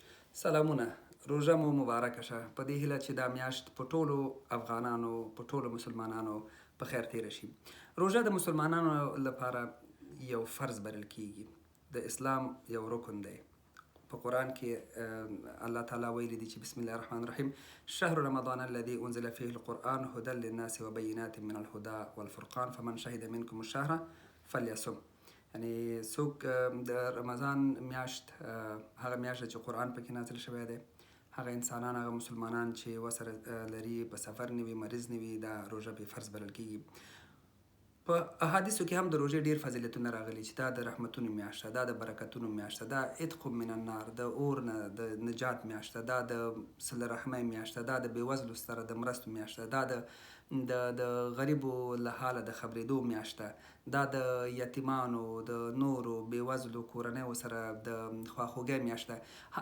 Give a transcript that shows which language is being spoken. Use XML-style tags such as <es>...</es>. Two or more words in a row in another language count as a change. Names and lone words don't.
<ps>سلامونه. روژه مو مبارکه شه. په دې هیله چې دا میاشت په ټولو افغانانو په ټولو مسلمانانو په خیر تیره شي. روژه د مسلمانانو لپاره یو فرض بلل کیږي. د اسلام یو رکن دی. په قرآن کې الله تعالی ویلي دي چې</ps> <ar>بسم الله الرحمن الرحیم شهر رمضان الذي انزل فيه القرآن هدى للناس وبينات من الهدى والفرقان فمن شهد منكم الشهر فليصم.</ar> <ps>یعنی څوک د رمضان میاشت هغه میاشت چې قرآن پکې نازل شوی دی، هغه انسانان هغه مسلمانان چې ورسره لري په سفر نه وي، مریض نه وي، دا روژه پې فرض بلل کیږي. په احادیثو کې هم د روژې ډېر فضیلتونه راغلي چې دا د رحمتونو میاشت ده، دا د برکتونو میاشت ده، دا</ps> <ar>عتق من النار،</ar> <ps>د اور نه د نجات میاشت ده، دا د صله رحمۍ میاشت ده، دا د بېوزلو سره د مرستو میاشت ده، دا د غریبو له حاله د خبرېدو میاشت ده، دا د یتیمانو د نورو بېوزلو کورنیو سره د خواخوږۍ میاشت ده.</ps>